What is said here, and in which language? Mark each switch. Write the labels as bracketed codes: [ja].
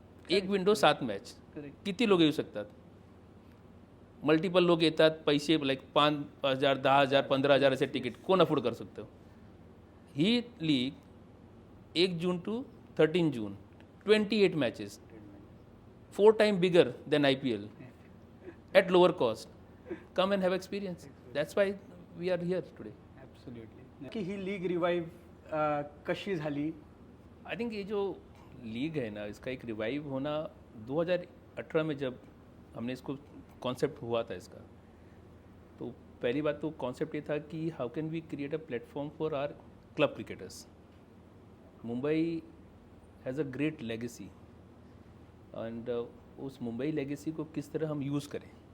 [mr] एक window 7 match, किती लोक येऊ शकतात. मल्टिपल लोक येतात, पैसे लाईक 5,000, 10,000, 15,000 असे तिकीट कोण अफोर्ड करू शकतं. [en] ही league 1 June to 13 June 28 matches, 4 time bigger than IPL at lower cost. Come and have experience. That's why we are here today. Absolutely. [mr] कि ही लीग रिवाइव कशी झाली? [en] I think [hi] ये जो लीग है ना, इसका एक रिवाइव होना 2018 में जब हमने इसको कॉन्सेप्ट हुआ था इसका, तो पहली बात तो कॉन्सेप्ट ये था कि [en] How can we create a platform for our club cricketers. Mumbai has a great legacy and [hi] उस मुंबई लेगेसी को किस तरह हम यूज़ करें.